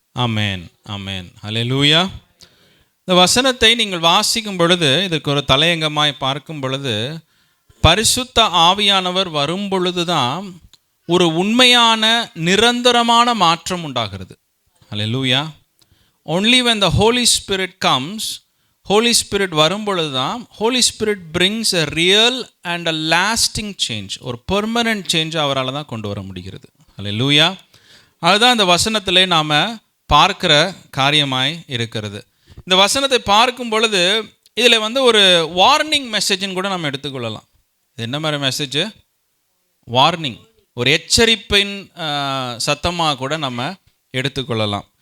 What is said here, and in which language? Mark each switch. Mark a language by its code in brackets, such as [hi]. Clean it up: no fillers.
[ta] ஆமென், ஆமென், ஹல்லேலூயா. இந்த வசனத்தை நீங்கள் வாசிக்கும் பொழுது, இதற்கு ஒரு தலையங்கமாய் பார்க்கும் பொழுது, பரிசுத்த ஆவியானவர் வரும் பொழுதுதான் ஒரு உண்மையான நிரந்தரமான மாற்றம் உண்டாகிறது. ஹல்லேலூயா. [en] only when the Holy Spirit comes, Holy Spirit [ta] வரும் பொழுது தான் [en] Holy Spirit brings a real and a lasting change, [ta] ஒரு [en] permanent change [ta] அவரால் தான் கொண்டு வர முடிகிறது. ஹல்லேலூயா. அதுதான் இந்த வசனத்திலே நாம் பார்க்கிற காரியமாய் இருக்கிறது. இந்த வசனத்தை பார்க்கும் பொழுது இதில் ஒரு வார்னிங் மெசேஜின்னு கூட நம்ம எடுத்துக்கொள்ளலாம். இது என்ன மாதிரி மெசேஜ்? வார்னிங், ஒரு எச்சரிப்பின் சத்தமாக கூட நம்ம எடுத்துக்கொள்ளலாம்.